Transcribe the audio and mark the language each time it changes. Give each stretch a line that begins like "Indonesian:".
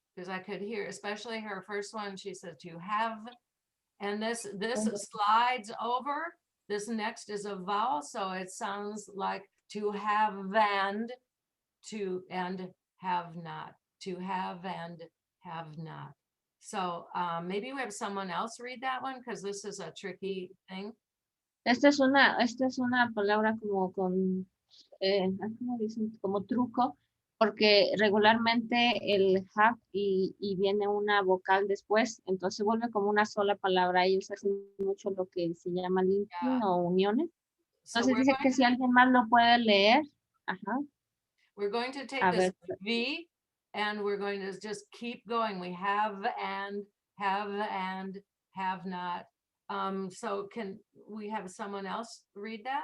English: because I could hear, especially her first one, she said to have, and this slides over. This next is a vowel, so it sounds like to have and have not. To have and have not. So maybe we have someone else read that one because this is a tricky thing.
Spanish: Esta es una palabra como con, ¿cómo dicen? Como truco, porque regularmente el have y viene una vocal después, entonces vuelve como una sola palabra. Ellos hacen mucho lo que se llama linking o uniones.
English: So
Spanish: Entonces dice que si alguien más lo puede leer, ajá.
English: We're going to take
Spanish: A
English: this
Spanish: ver.
English: V and we're going to just keep going. We have and have not. So can we have someone else read that?